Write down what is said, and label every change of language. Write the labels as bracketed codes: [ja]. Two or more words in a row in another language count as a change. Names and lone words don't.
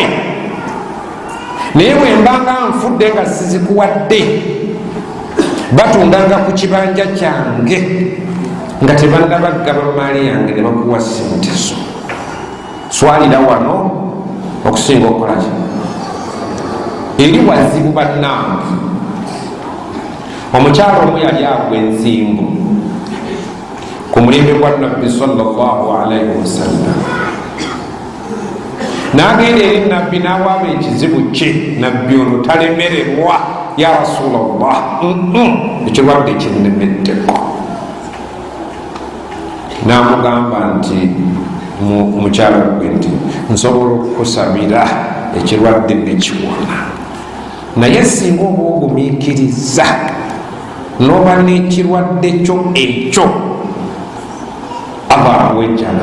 [lg] naye bwembanga nfudde nga sizikuwadde batundanga ku kibanja kyange nga tebannabagaba maali yange ne bakuwa sente zo. swalira wano okusinga okukolaki eri wazibu bannange. omukyalo omu yali agwa ensimbu ku mulembe gwa nabbi [ar] صلى الله عليه وسلم [lg] n'agenda eri nabbi n'awaaba ekizibu kye. nabbi ono talemererwa [ar] يا رسول الله [lg] ekirwadde kinnemeddeko. n'amugamba nti mukyala gwe nti nsobola okukusabira ekirwadde nekiwona naye singa oba ogumiikiriza n'oba n'ekirwadde kyo ekyo Allah akuwejjana.